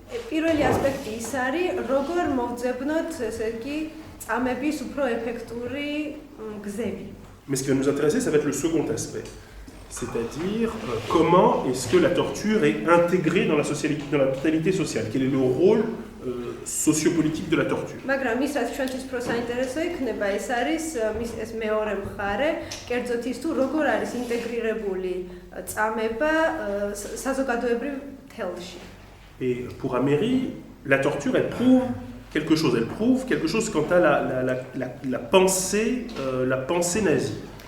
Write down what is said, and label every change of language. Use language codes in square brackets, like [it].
[ka] პირველი ასპექტი ის არის, როგორ მოვძებნოთ, ესე იგი, წამების უფრო ეფექტური გზები. [fr] Mais ce qui va nous intéresser, ça va être le second aspect. C'est-à-dire comment est-ce que la torture est intégrée dans la totalité sociale? Quel est le rôle sociopolitique de la torture? [ka] მაგრამ ის რაც ჩვენთვის უფრო საინტერესო იქნება, ეს არის ეს მეორე მხარე, კერძოდ ის თუ როგორ არის ინტეგრირებული წამება საზოგადოებრივ თელში. [fr] Et pour Améry, la torture, elle prouve quelque chose. Elle prouve quelque chose quant à la pensée nazie.